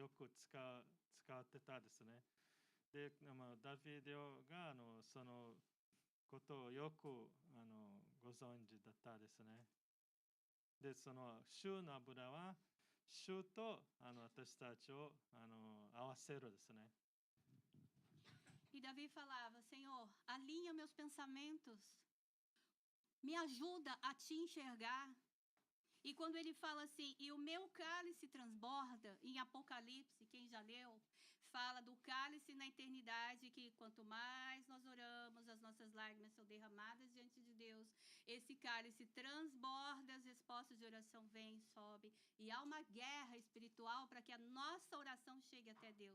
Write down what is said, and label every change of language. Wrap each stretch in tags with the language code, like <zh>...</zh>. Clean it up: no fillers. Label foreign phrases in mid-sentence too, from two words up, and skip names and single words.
<ja>よく使ってたですね。で、ダビデがそのことをよくご存知だったですね。で、その主の油は主と私たちを合わせるですね。</ja> <pt>E Davi falava: Senhor, alinha meus pensamentos, me ajuda a te enxergar. E quando ele fala assim, e o meu cálice transborda, em Apocalipse, quem já leu, fala do cálice na eternidade, que quanto mais nós oramos, as nossas lágrimas são derramadas diante de Deus, esse cálice transborda, as respostas de oração vêm, sobe, e há uma guerra espiritual para que a nossa oração chegue até Deus.</pt>